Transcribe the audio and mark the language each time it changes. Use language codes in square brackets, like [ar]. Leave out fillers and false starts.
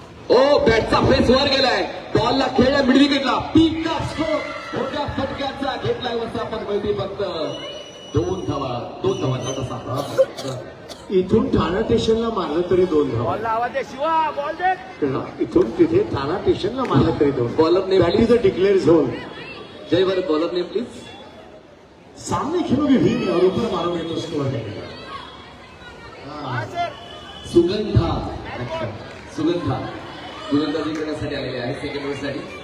[mr] ओ बॅटचा face वर गेलाय, बॉलला खेळला मिड विकेटला, पिकअप स्ट्रोक मोठ्या फटक्याचा घेतलाय वरचा, पण मिळते फक्त 2 धावांचा तसा. इथून ठाणा स्टेशनला मारलं तरी 2 धावा. इथून तिथे ठाणा स्टेशनला मारलं तरी 2. [en] Bowler name that is a declare zone. जय Bharat bowler name please. [hi] सामने खेलोगे भी और ऊपर मारोगे तो स्कोर मिलेगा. सुगंधा. [mr] अच्छा, सुगंधा गोलंदाजी करण्यासाठी आलेले आहे सेकंड ओव्हरसाठी.